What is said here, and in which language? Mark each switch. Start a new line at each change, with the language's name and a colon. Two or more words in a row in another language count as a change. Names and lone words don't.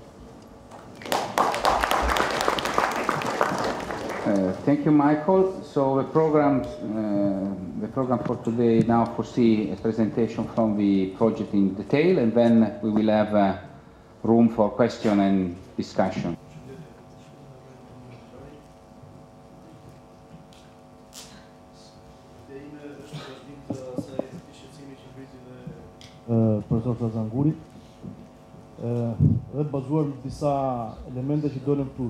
English: Thank you, Michael. So the program for today now foresee a presentation from the project in detail, and then we will have room for question and discussion.
Albanian: Profesor Zazangurit, dhe bazuar në disa elemente që dolën plus.